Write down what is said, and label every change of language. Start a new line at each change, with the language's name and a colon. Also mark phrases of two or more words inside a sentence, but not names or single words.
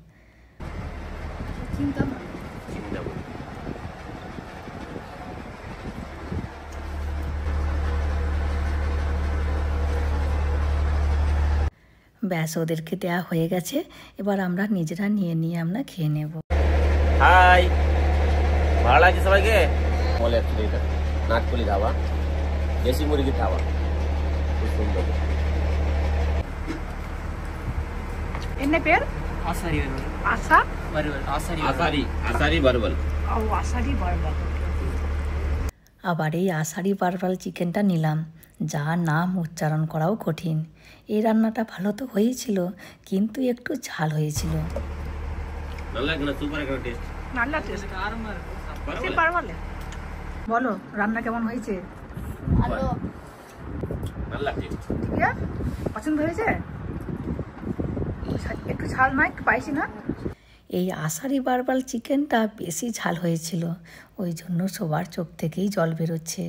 Bangla: ব্যাস ওদেরকে দেয়া হয়ে গেছে, এবার আমরা নিজেরা নিয়ে আমরা খেয়ে নেব। হাই, ভালো লাগছে সবাইকে? বলে অ্যাকচুয়ালি এটা নাটকলি ধাবা, দেশি মুরগির ধাবা, খুব সুন্দর।
Tamil: என்ன பேர்? ஆசாரி வறுவல். ஆசா வறுவல்.
Bangla: আসারি বারবল।
Tamil: ஆசாரி வறுவல்.
Bangla: আবার এই আষাঢ়ি বারবাল চিকেনটা নিলাম, যা নাম উচ্চারণ করাও কঠিন। এই রান্নাটা ভালো তো হয়েছিল, কিন্তু একটু ঝাল হয়েছিল।
Tamil: நல்லா இருக்குনা,
Bangla: সুপার একটা টেস্ট।
Tamil: நல்ல টেস্ট, காரமா இருக்கு. சரி பரவாயில்லை.
Bangla: বলো রান্না কেমন হয়েছে? ভালো, ভালো টেস্ট। ঠিক আছে, পছন্দ হয়েছে? একটু ঝাল না, একটু স্পাইসি না? এই আষাঢ়ি বারবাল চিকেনটা বেশি ঝাল হয়েছিল, ওই জন্য সবার চোখ থেকেই জল বেরোচ্ছে।